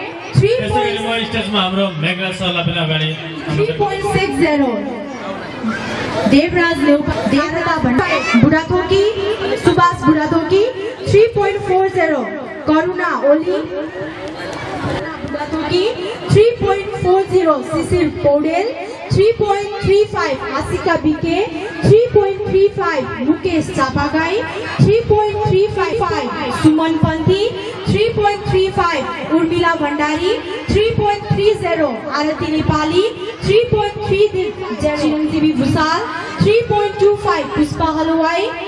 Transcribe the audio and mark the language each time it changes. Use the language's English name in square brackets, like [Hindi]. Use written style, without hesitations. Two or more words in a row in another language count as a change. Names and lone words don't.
[Nepali] 3.60 देवराज बुढाथोकी सुभाष बुढाथोकी, 3.40 करुणा ओली बुढाथोकी, 3.40 शिशिर पौडेल, 3.35 आशिका बिके, 3.35 मुकेश चापागाई, 3.35 सुमन पन्थी, 3.35 उर्मिला भण्डारी, 3.30 आरती नेपाली, 3.30 चिरञ्जीवी भुसाल, 3.25 पुष्पा हलवाई,